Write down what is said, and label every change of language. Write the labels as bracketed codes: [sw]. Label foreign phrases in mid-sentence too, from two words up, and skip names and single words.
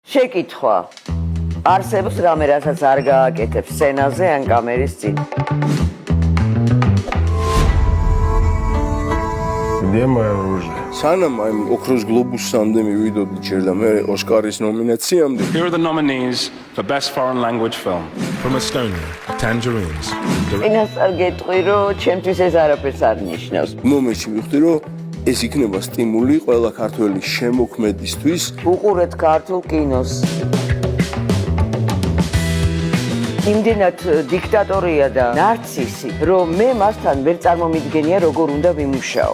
[ka] შეკითხვა. არსებობს რამე, რასაც არ გააკეთებ სცენაზე ან კამერის წინ? [ru] Где мое оружие? [ka] სანამ აი ოქროს გლობუსამდე მივიდოდი ჯერ და მე ოსკარის ნომინაციამდე. [en] Here are the nominees for Best Foreign Language Film. From Estonia, Tangerines. [ka] წინასწარ გეტყვი, რომ ჩემთვის ეს არაფერს არ ნიშნავს. მომენტში ვიხდი, რომ ეს იქნება სტიმული ყველა ქართველი შემოქმედისთვის. უყურეთ ქართულ კინოს. იმდენად დიქტატორია და ნარცისი, რომ მე მასთან ვერ წარმომიდგენია როგორ უნდა ვიმუშაო.